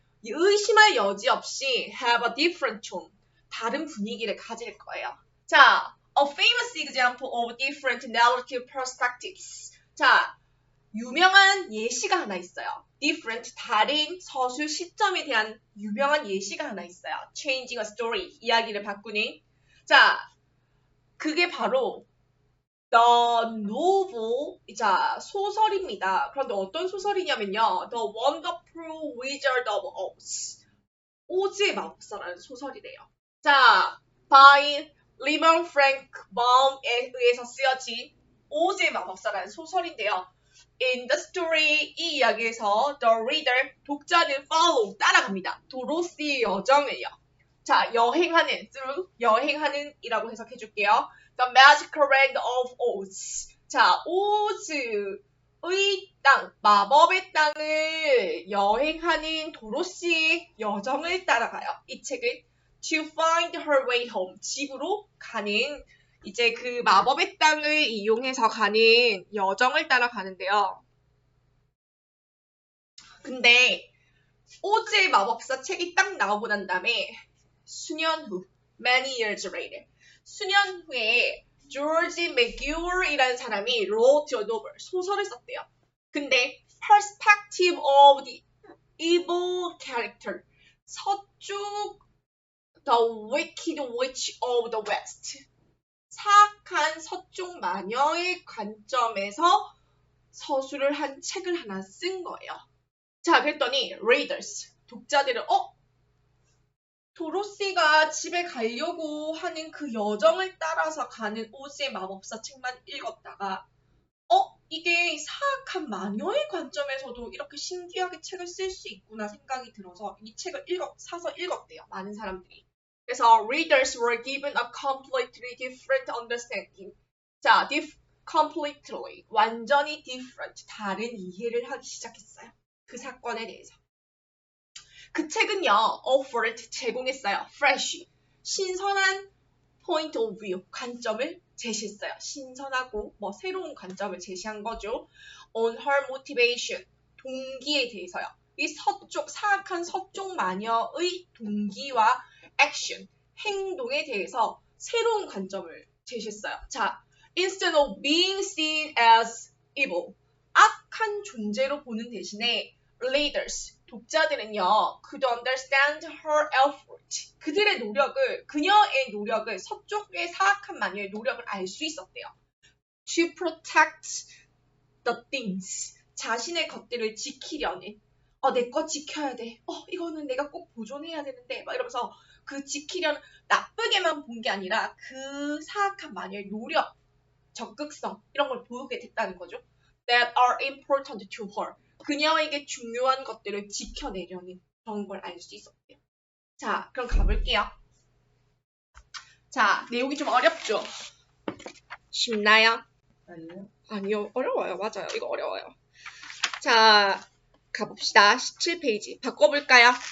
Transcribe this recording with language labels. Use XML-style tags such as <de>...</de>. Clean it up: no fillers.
<ko>의심할 여지 없이</ko> <en>have a different tone.</en> <ko>다른 분위기를 가질 거예요.</ko> <en>자, a famous example of different narrative perspectives.</en> <ko>자, 유명한 예시가 하나 있어요. different, 다른 서술 시점에 대한 유명한 예시가 하나 있어요.</ko> <en>changing a story,</en> <ko>이야기를 바꾸는. 자, 그게 바로 The Novel, 자, 소설입니다. 그런데 어떤 소설이냐면요.</ko> <en>The Wonderful Wizard of Oz.</en> <ko>오즈의 마법사라는 소설이래요. 자, by 리먼 프랭크 바움에 의해서 쓰여진 오즈의 마법사라는 소설인데요.</ko> <en>In the story,</en> <ko>이 이야기에서 the reader, 독자는 follow, 따라갑니다. 도로시의 여정을요. 자, 여행하는, through, 여행하는 이라고 해석해줄게요.</ko> <en>The magical land of Oz.</en> <ko>자, 오즈의 땅, 마법의 땅을 여행하는 도로시의 여정을 따라가요. 이 책은</ko> <en>to find her way home.</en> <ko>집으로 가는, 이제 그 마법의 땅을 이용해서 가는 여정을 따라가는데요. 근데 오즈의 마법사 책이 딱 나오고 난 다음에 수년 후,</ko> <en>many years later,</en> <ko>수년 후에 조지 맥기울이라는 사람이</ko> <en>wrote a novel,</en> <ko>소설을 썼대요. 근데</ko> <en>perspective of the evil character,</en> <ko>서쪽</ko> <en>the wicked witch of the west,</en> <ko>사악한 서쪽 마녀의 관점에서 서술을 한 책을 하나 쓴 거예요. 자, 그랬더니 readers, 독자들은 도로시가 집에 가려고 하는 그 여정을 따라서 가는 오즈의 마법사 책만 읽었다가 이게 사악한 마녀의 관점에서도 이렇게 신기하게 책을 쓸 수 있구나 생각이 들어서 이 책을 사서 읽었대요. 많은 사람들이. 그래서</ko> <en>readers were given a completely different understanding.</en> <ko>자, completely, 완전히 different, 다른 이해를 하기 시작했어요. 그 사건에 대해서. 그 책은요, offered, 제공했어요. fresh, 신선한</ko> <en>point of view,</en> <ko>관점을 제시했어요. 신선하고 새로운 관점을 제시한 거죠.</ko> <en>on her motivation,</en> <ko>동기에 대해서요. 이 사악한 서쪽 마녀의 동기와 action, 행동에 대해서 새로운 관점을 제시했어요.</ko> <en>자, instead of being seen as evil,</en> <ko>악한 존재로 보는 대신에</ko> <en>readers,</en> <ko>독자들은요,</ko> <en>could understand her effort.</en> <ko>그녀의 노력을, 서쪽의 사악한 마녀의 노력을 알 수 있었대요.</ko> <en>to protect the things.</en> <ko>자신의 것들을 지키려는. 내 거 지켜야 돼. 이거는 내가 꼭 보존해야 되는데. 막 이러면서 그 지키려는 나쁘게만 본 게 아니라 그 사악한 마녀의 노력, 적극성 이런 걸 보게 됐다는 거죠.</ko> <en>That are important to her.</en> <ko>그녀에게 중요한 것들을 지켜내려는 그런 걸 알 수 있었대요. 자, 그럼 가볼게요. 자, 내용이 좀 어렵죠? 쉽나요? 아니요. 아니요, 어려워요. 맞아요. 이거 어려워요. 자, 가봅시다. 17페이지. 바꿔볼까요?</ko>